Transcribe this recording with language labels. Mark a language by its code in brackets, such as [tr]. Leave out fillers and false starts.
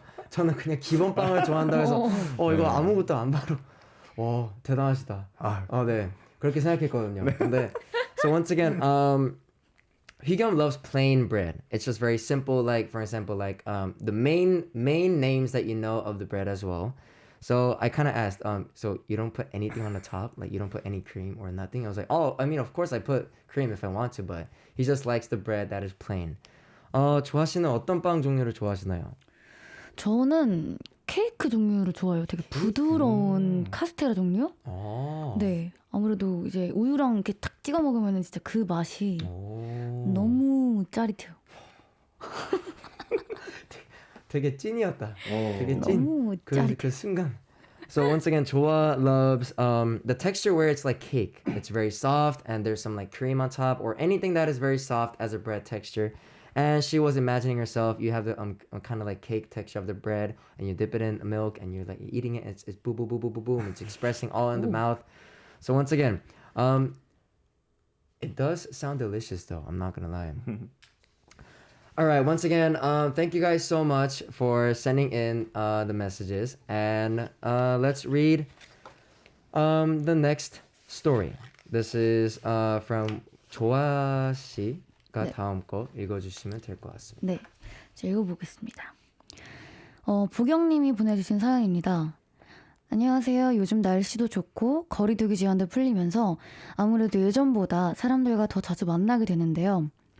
[ko] 저는 그냥 기본 빵을 좋아한다고 해서 이거 아무것도 안 바르. 와 대단하시다. 네 그렇게 생각했거든요. 네. 근데 [en] so once again, Hyun loves plain bread. It's just very simple. Like for example, like the main names that you know of the bread as well. So I kind of asked, so you don't put anything on the top? Like you don't put any cream or nothing? I was like, I mean, of course I put cream if I want to, but he just likes the bread that is plain. [ko] 조아 씨는 어떤 빵 종류를 좋아하시나요? 저는 케이크 종류를 좋아해요. 되게 부드러운 카스테라 종류? 아. 네. 아무래도 이제 우유랑 이렇게 탁 찍어 먹으면 진짜 그 맛이 너무 짜릿해요. 되게 찐이었다. 되게 찐. 너무 짜릿해. 그 순간. [en] So once again, Joa loves the texture where it's like cake. It's very soft and there's some like cream on top or anything that is very soft as a bread texture. And she was imagining herself, you have the kind of like cake texture of the bread and you dip it in milk and you're like eating it. It's boom, boom, boom, boom, boom, boom. It's expressing all in the mouth. So once again, it does sound delicious though. I'm not going to lie. All right, once again, thank you guys so much for sending in the messages. And let's read the next story. This is from 조아 씨가 [ko] 네. 다음 거 읽어주시면 될 것 같습니다. 네, 제가 읽어보겠습니다. 보경님이 보내주신 사연입니다. 안녕하세요. 요즘 날씨도 좋고 거리두기 제한도 풀리면서 아무래도 예전보다 사람들과 더 자주 만나게 되는데요.